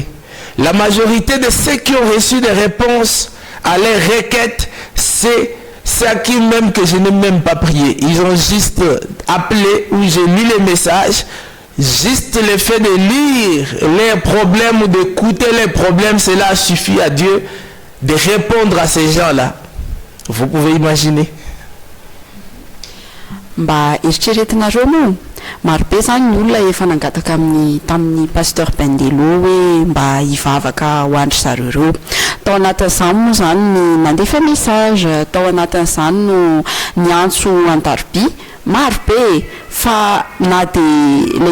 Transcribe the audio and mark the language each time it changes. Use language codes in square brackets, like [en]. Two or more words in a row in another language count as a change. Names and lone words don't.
[fr] La majorité de ceux qui ont reçu des réponses à leurs requêtes, c'est à qui même que je n'ai même pas prié. Ils ont juste appelé ou j'ai lu les messages. Juste le fait de lire leurs problèmes ou d'écouter leurs problèmes, cela suffit à Dieu de répondre à ces gens-là. Vous pouvez imaginer. [mg] Mba eritreretinareo moa marobe zany ny olona efa nangataka tamin'ny pasteur Pendelo hoe mba hivavaka ho andry zareo reo. Tao anatin'izany moa zany ny nandefa message, tao anatin'izany no niantso an-taroby marobe fa na de le